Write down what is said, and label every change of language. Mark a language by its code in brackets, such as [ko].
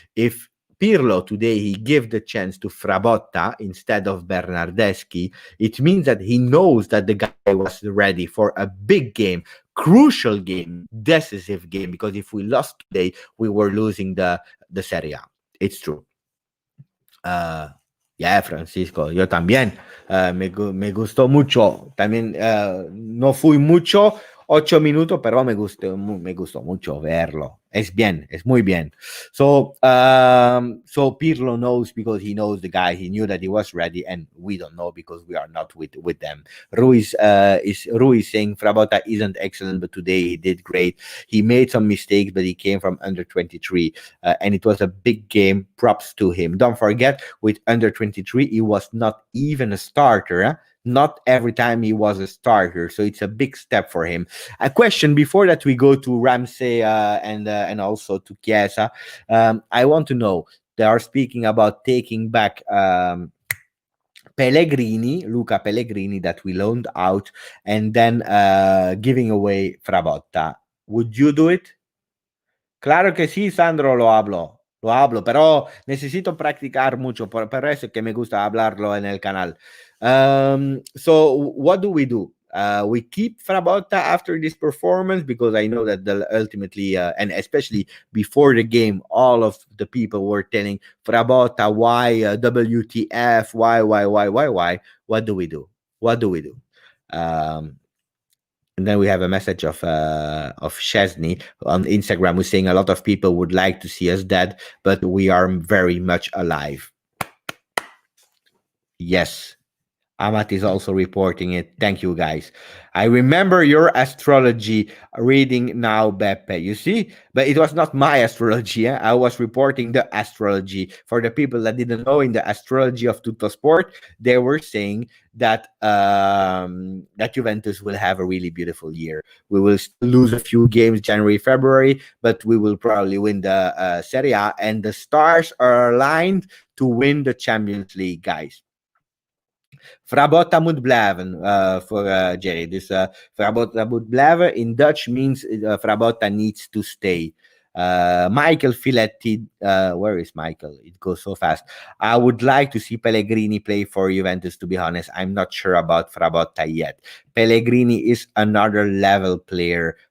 [en] If Pirlo today he gave the chance to Frabotta instead of Bernardeschi, it means that he knows that the guy was ready for a big game, crucial game, decisive game. Because if we lost today, we were losing the Serie A. It's true. [es] Yeah, Francisco, yo también. Me gustó mucho. También no fui mucho, 8 minutos, pero me gustó mucho verlo. Es bien, es muy bien. [en] So Pirlo knows because he knows the guy. He knew that he was ready, and we don't know because we are not with them. Ruiz saying Frabotta isn't excellent, but today he did great. He made some mistakes, but he came from under 23, and it was a big game. Props to him. Don't forget, with under 23, he was not even a starter. Not every time he was a starter, so it's a big step for him. A question before that we go to Ramsey and also to Chiesa. I want to know, they are speaking about taking back Pellegrini, Luca Pellegrini, that we loaned out, and then giving away Frabotta. Would you do it? [es] Claro que sí, Sandro, lo hablo, pero necesito practicar mucho, por eso es que me gusta hablarlo en el canal. [en] So what do we do? We keep Frabotta after this performance because I know that ultimately, and especially before the game, all of the people were telling Frabotta, why WTF, why? What do we do? What do we do? Um, and then we have a message of Chesney on Instagram who's saying a lot of people would like to see us dead, but we are very much alive. Yes, Amat is also reporting it. Thank you, guys. I remember your astrology reading now, Beppe. You see? But it was not my astrology. Eh? I was reporting the astrology. For the people that didn't know, in the astrology of Tutto Sport, they were saying that that Juventus will have a really beautiful year. We will still lose a few games January, February, but we will probably win the Serie A, and the stars are aligned to win the Champions League, guys. [nl] Frabotta moet blijven [en] for [nl] Jerry. Dus Frabotta moet blijven [en] in Dutch means Frabotta needs to stay. Michael Filetti, where is Michael? It goes so fast. I would like to see Pellegrini play for Juventus, to be honest. I'm not sure about Frabotta yet. Pellegrini is another level player.